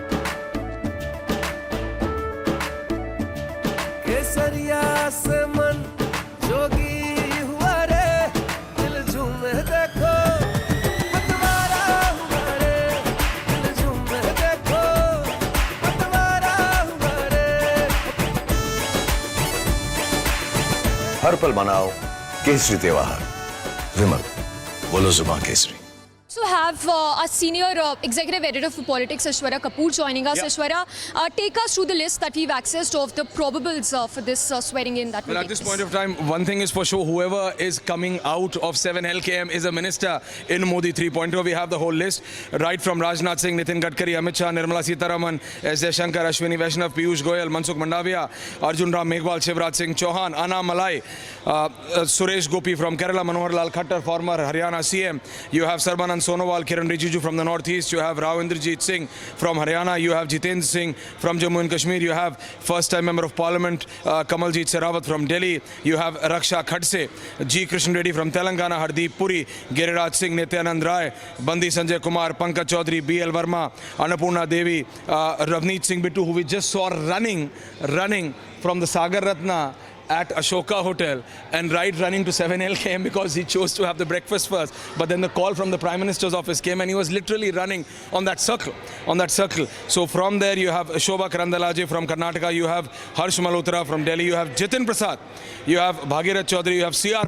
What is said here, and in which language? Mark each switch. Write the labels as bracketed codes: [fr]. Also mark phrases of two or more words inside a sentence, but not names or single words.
[hi] केसरिया से मन जोगी हुआ रे, दिल झूमे देखो पतवारा हुआ रे, दिल झूमे देखो पतवारा हुआ रे। हर पल मनाओ केसरी त्योहार। विमल, बोलो जुबान केसरी। [en] So have our senior executive editor for politics, Aishwarya Kapoor, joining us. Yeah. Aishwarya, take us through the list that we've accessed of the probables for this swearing in that will Well, take at this place. point of time, one thing is for sure, whoever is coming out of 7LKM is a minister in Modi 3.0. We have the whole list, right from Rajnath Singh, Nitin Gadkari, Amit Shah, Nirmala Sitharaman, S. Jaishankar, Ashwini Vaishnav, Piyush Goyal, Mansukh Mandavia, Arjun Ram Meghwal, Shivraj Singh Chauhan, Anna Malai, Suresh Gopi from Kerala, Manohar Lal Khattar, former Haryana CM. You have Sarbanand Sonowal, Kiran Rijiju from the northeast. You have Rao Indrajit Singh from Haryana. You have Jitendra Singh from Jammu and Kashmir. You have first-time member of Parliament Kamaljeet Sehrawat from Delhi. You have Raksha Khadse, G. Krishnan Reddy from Telangana, Hardeep Puri, Giriraj Singh, Nityanand Rai, Bandi Sanjay Kumar, Pankaj Chaudhary, B.L. Verma, Annapurna Devi, Ravneet Singh Bittu, who we just saw running from the Sagar Ratna at Ashoka Hotel and running to 7LKM because he chose to have the breakfast first. But then the call from the Prime Minister's office came and he was literally running on that circle. So from there you have Shobha Karandalaje from Karnataka, you have Harsh Malhotra from Delhi, you have Jitin Prasad, you have Bhagirath Chaudhary, you have C.R.